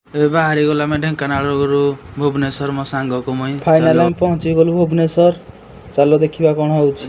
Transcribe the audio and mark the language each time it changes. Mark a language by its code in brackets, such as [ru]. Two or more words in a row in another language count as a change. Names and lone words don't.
[or] ଏବେ ବାହାରି ଗଲା ଆମେ ଢେଙ୍କାନାଳରୁ ଭୁବନେଶ୍ୱର ମୋ ସାଙ୍ଗକୁ ମୁଇଁ ଫାଇନାଲ ମେ ପହଞ୍ଚି ଗଲୁ ଭୁବନେଶ୍ୱର। ଚାଲ ଦେଖିବା କଣ ହେଉଛି।